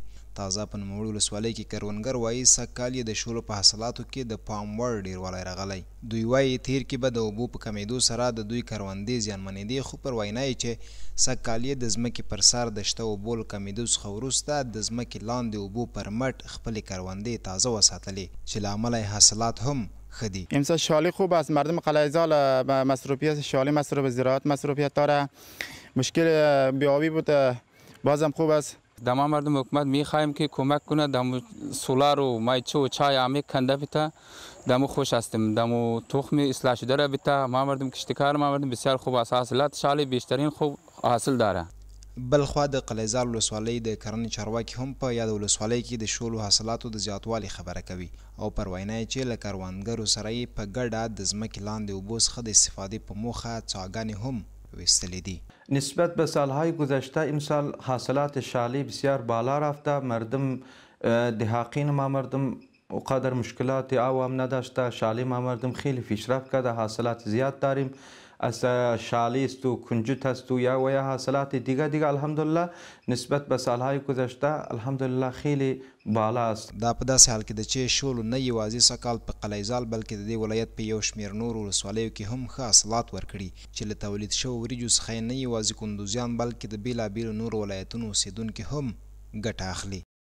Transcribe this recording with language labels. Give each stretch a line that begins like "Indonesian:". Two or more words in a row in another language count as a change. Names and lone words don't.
Pashto: تازه په نوموړي ولسوالۍ کې کروندګر وایي سږ کال یې د شولو په حاصلاتو کې د پام وړ ډیروالی راغلی. دوی وایي تیر کې به د اوبو په کمیدو سره د دوی کروندې زیانمنېدې، خو پر وینا یې چې سږ کال یې د ځمکې پر سر د شته اوبو له کمیدو څخه وروسته د ځمکې لاندې اوبو پر مټ خپلې کروندې تازه وساتلې چې له امله یې حاصلات هم خدی.
Persian: امسال شالی خوب است. مردم قلعهزال مصروفیت شالی مصروف زراعت مصروفیت داره. مشکل بیابی بود بازم خوب است. دما مردم حکومت میخوایم که کمک کنه دمو سولار و مایچه و چای عمیق کنده بیته. دمو خوش هستیم. دمو تخم اصلاح شده را بیته. ما مردم کشتکار ما مردم بسیار خوب است. حاصلات شالی بیشترین خوب حاصل داره.
Pashto: بلخوا د قلعهزال ولسوالۍ د کرنې چارواکي هم په یاد ولسوالۍ کې د شولو حاصلاتو د زیاتوالي خبره کوي او پر وینا یې چې له کروندګرو سره یې په ګډه د ځمکې لاندې اوبو څخه د استفادې په موخه څاګانې هم ویستلی دی.
Persian: نسبت به سالهای گذشته امسال حاصلات شالی بسیار بالا رفته. مردم دهاقین ما مردم قدر مشکلات عوام نداشته. شالی ما مردم خیلی پیشرفت کرده. حاصلات زیاد داریم. از شالی است و کنجد است و یا حاصلات دیگه الحمدلله نسبت به سالهای گذشته الحمدلله خیلی بالا است.
Pashto: دا په داسې حال کې ده چې شولو نه یوازې سږکال په قلعهزال بلکې د دې ولایت په یو شمېر نورو ولسوالیو کې هم ښه حاصلات ورکړي چې له تولید شوو وریجو څخه یې نه یوازې کندوزیان بلکې د بېلابېلو نورو ولایتونو اوسیدونکي هم ګټه اخلي.